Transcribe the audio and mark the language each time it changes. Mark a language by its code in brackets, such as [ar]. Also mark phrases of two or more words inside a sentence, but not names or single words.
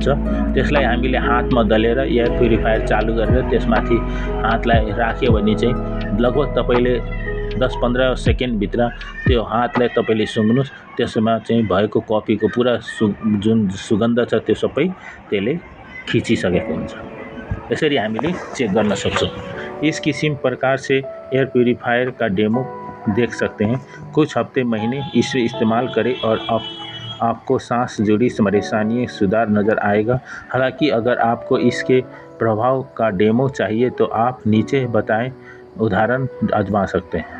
[ne] त्यसलाई हामीले हातमा दलेर [en] air purifier [ne] चालू गरेर त्यसमाथि हातलाई राख्यो भने चाहिँ लगभग तपाईले 10-15 सेकेन्ड भित्र त्यो हातलाई तपाईले सुँग्नुस्। त्यसमा चाहिँ भएको कफीको पुरा जुन सुगन्ध छ त्यो सबै त्यसले खिचिसकेको हुन्छ। यसरी हामीले चेक गर्न सक्छौं। [hi] इस किसिम प्रकार से [en] air purifier [hi] का डेमो देख सकते हैं। कुछ हफ्ते महीने इसे इस्तेमाल करें और आपको सांस जुड़ी परेशानी सुधार नज़र आएगा। हालांकि अगर आपको इसके प्रभाव का डेमो चाहिए तो आप नीचे बताएं उदाहरण आजमा सकते हैं।